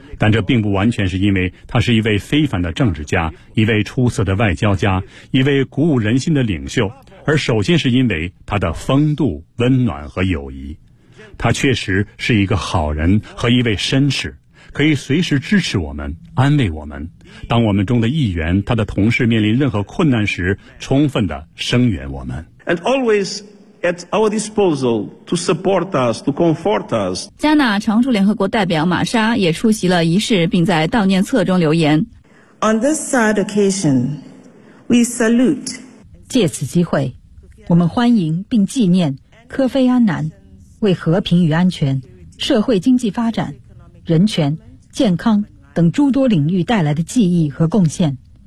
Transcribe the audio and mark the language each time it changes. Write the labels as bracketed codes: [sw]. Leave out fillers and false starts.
[zh] 但这并不完全是因为他是一位非凡的政治家，一位出色的外交家，一位鼓舞人心的领袖，而首先是因为他的风度、温暖和友谊。他确实是一个好人和一位绅士，可以随时支持我们、安慰我们。当我们中的一员、他的同事面临任何困难时，充分地声援我们。 [en] And always at our disposal to support us, to comfort us. [zh] 加纳常驻联合国代表玛莎也出席了仪式，并在悼念册中留言。 [en] On this sad occasion, we salute. [zh] 借此机会，我们欢迎并纪念科菲·安南。为和平与安全、社会经济发展、人权、健康等诸多领域带来的记忆和贡献。